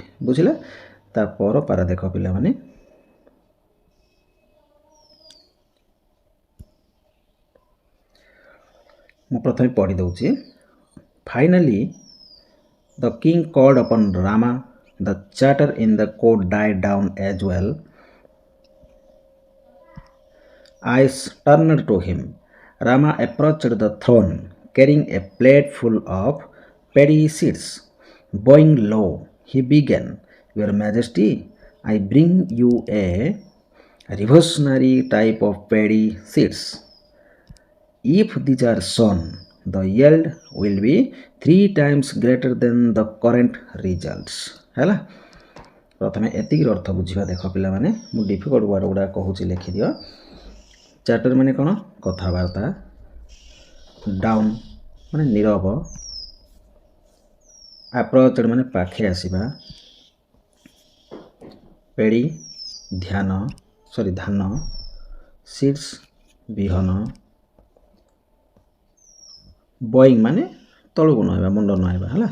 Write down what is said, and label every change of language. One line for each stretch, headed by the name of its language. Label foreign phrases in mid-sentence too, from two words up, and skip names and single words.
Odia: ବୁଝିଲେ। ତା ପର ପାରା ଦେଖ ପିଲାମାନେ। ମୁଁ ପ୍ରଥମେ ପଢ଼ି ଦେଉଛି।
English: finally the king called upon Rama, the chatter in the court died down as well. Eyes turned to him. Rama approached the throne, carrying a plate full of paddy seeds. Bowing low, he began, Your Majesty, I bring you a revolutionary type of paddy seeds. If these are sown, the yield will be 3 times greater than the current results.
Odia: ହେଲା। ପ୍ରଥମେ ଏତିକିର ଅର୍ଥ ବୁଝିବା ଦେଖ ପିଲାମାନେ। ମୁଁ
English: difficult word
Odia: ଗୁଡ଼ା କହୁଛି ଲେଖିଦିଅ। ଚାର୍ଟର ମାନେ କ'ଣ କଥାବାର୍ତ୍ତା, ଡାଉନ୍ ମାନେ ନୀରବ, ଆପ୍ରୋଚଡ୍ ମାନେ ପାଖେ ଆସିବା, ପେଡ଼ି ଧାନ, ସିଡ୍ସ ବିହନ, ବୋଇଂ ମାନେ ତଳକୁ ନହେବା, ମୁଣ୍ଡ ନହେବା ହେଲା।